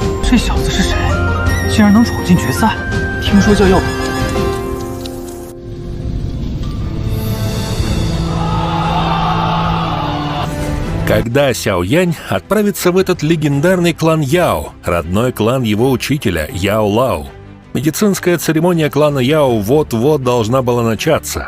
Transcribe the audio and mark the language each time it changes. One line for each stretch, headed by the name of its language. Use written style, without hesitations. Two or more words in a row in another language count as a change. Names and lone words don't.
Chinese: 这小子是谁？竟然能闯进决赛？听说叫耀。
Russian: Когда Сяо Янь отправится в этот легендарный клан Яо, родной клан его учителя Яо Лао. Медицинская церемония клана Яо вот-вот должна была начаться.